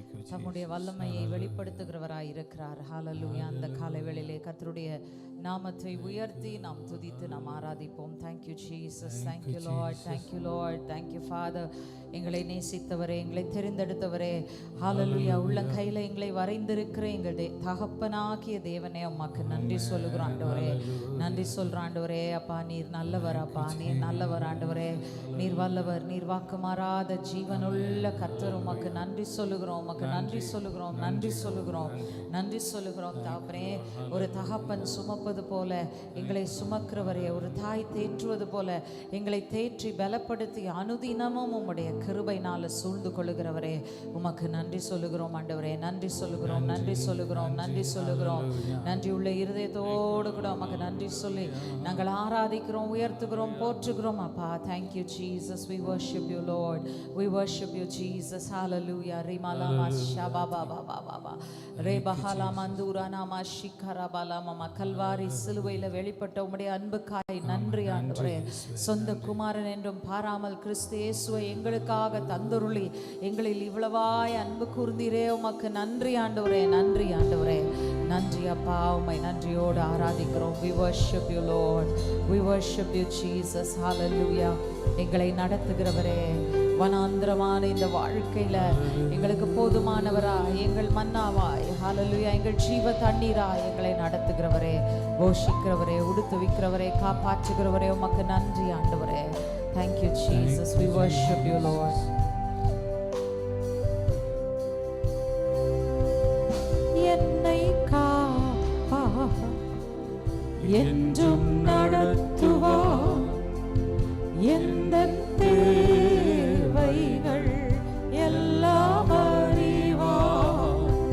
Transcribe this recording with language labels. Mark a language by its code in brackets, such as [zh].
[ta] தம்முடைய வல்லமையை வெளிப்படுத்துகிறவராய் இருக்கிறார். ஹல்லேலூயா. அந்த காலை வேளையிலே கர்த்தருடைய நாமத்தை உயர்த்தி நாம் துதித்து நாம் ஆராதிப்போம். [en] Thank you Jesus, thank you Lord, thank you Lord, thank you Father. [ta] எங்களை நேசித்தவரே, எங்களை தெரிந்தெடுத்தவரே, ஹல்லேலூயா. உள்ள கையில எங்களை வரைந்திருக்கிற எங்கள் தகப்பனாகிய தேவனே, உமக்கு நன்றி சொல்லுகிறோம் ஆண்டவரே, நன்றி சொல்கிறோம் ஆண்டவரே. அப்பா நீர் நல்லவர், அப்பா நீர் நல்லவர் ஆண்டவரே, நீர் வல்லவர், நீர் வாக்கு மாறாத ஜீவனுள்ள கர்த்தர். உமக்கு நன்றி சொல்லுகிறோம், உமக்கு நன்றி சொல்லுகிறோம், நன்றி சொல்லுகிறோம், நன்றி சொல்லுகிறோம் தகப்பனே. ஒரு தகப்பன் சுமப்பது போல எங்களை சுமக்கிறவரே, ஒரு தாய் தேற்றுவது போல எங்களை தேற்றி பலப்படுத்தி அனுதினமும் உம்முடைய கிருபையினால சூழ்ந்து கொள்ளுகிறவரே, உமக்கு நன்றி சொல்லுகிறோம் ஆண்டவரே, நன்றி சொல்லுகிறோம், நன்றி சொல்லுகிறோம், நன்றி சொல்லுகிறோம். நன்றி உள்ள இருதயத்தோடு கூட உமக்கு நன்றி சொல்லி நாங்கள் ஆராதிக்கிறோம், உயர்த்துகிறோம், போற்றுகிறோம் அப்பா. [en] Thank you Jesus, we worship you Lord, we worship you Jesus, hallelujah. ரிமலமா ஷபபா பாபா பாபா ரேபஹலா மந்தூரா நாமா ஷிகரபலா மமா. [ta] கல்வாரி சிலுவையில் வெளிப்பட்ட உம்முடைய அன்புக்காய் நன்றி ஆண்டவரே. சொந்த குமாரன் என்றும் பாராமல் கிறிஸ்து இயேசுவை எங்களுக்காக தந்தருளி எங்களில் இவ்வளவாய் அன்பு கூர்ந்தீரே, உமக்கு நன்றி ஆண்டவரே, நன்றி ஆண்டவரே, நன்றி அப்பா. உம்மை நன்றியோடு ஆராதிக்கிறோம். [en] We worship you Lord, we worship you Jesus, hallelujah. [ta] எங்களை நடத்துகிறவரே, வனாந்திரமான இந்த வாழ்க்கையில எங்களுக்கு போதுமானவராய், எங்கள் மன்னாவாய், ஹல்லேலூயா, எங்கள் ஜீவ தண்ணீராய் எங்களை நடத்துகிறவரே, போஷிக்கிறவரே, உடுத்துவிக்கிறவரே, காப்பாற்றுகிறவரே, உமக்கு நன்றி ஆண்டவரே. [en] Thank you Jesus, we worship you Lord. [ta] என்னை காப்பார், என்றும் நடத்துவார், எந்த தேவைகள் எல்லாம் அறிவார்.